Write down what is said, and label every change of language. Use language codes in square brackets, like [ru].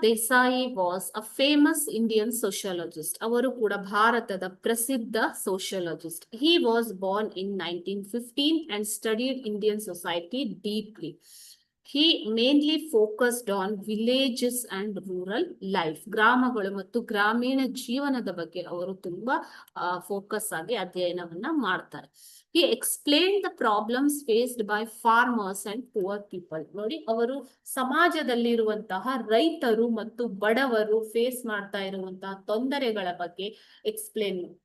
[en] Desai was a famous Indian sociologist. [kn] Avaru kuda Bharatada Prasiddha sociologist. [en] He was born in 1915 and studied Indian society deeply. He mainly focused on villages and rural life. [kn] ಗ್ರಾಮಗಳು ಮತ್ತು ಗ್ರಾಮೀಣ ಜೀವನದ ಬಗ್ಗೆ ಅವರು ತುಂಬಾ focus ಆಗಿ ಅಧ್ಯಯನವನ್ನ ಮಾಡ್ತಾರೆ. [en] He explained the problems faced by farmers and poor people. [kn] ನೋಡಿ, ಅವರು ಸಮಾಜದಲ್ಲಿರುವಂತಹ ರೈತರು ಮತ್ತು ಬಡವರು ಫೇಸ್ ಮಾಡ್ತಾ ಇರುವಂತಹ ತೊಂದರೆಗಳ ಬಗ್ಗೆ ಎಕ್ಸ್ಪ್ಲೇನ್.